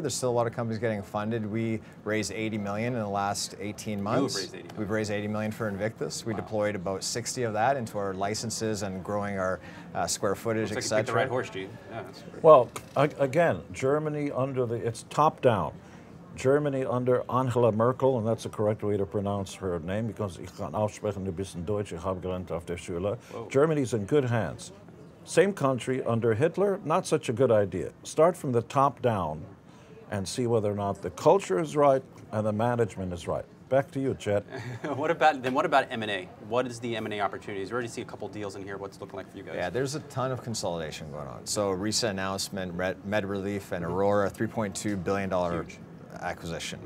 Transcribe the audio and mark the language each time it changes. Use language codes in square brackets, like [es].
[en] There's still a lot of companies getting funded. We raised $80 million in the last 18 months. We've raised $80 million for Invictus. We deployed about 60 of that into our licenses and growing our square footage, Looks et like you picked cetera. the right horse, Gene. Yeah, that's great. Well, again, Germany it's top down. Germany under Angela Merkel, and that's the correct way to pronounce her name, because [de] ich kann aussprechen ein bisschen Deutsch, ich habe gelernt auf der Schule. [en] Germany's in good hands. Same country under Hitler, not such a good idea. Start from the top down and see whether or not the culture is right and the management is right. Back to you, Chet. What about M&A? What is the M&A opportunities? We already see a couple deals in here. What's it looking like for you guys? Yeah, there's a ton of consolidation going on. So recent announcement, MedRelief and Aurora, $3.2 billion acquisition.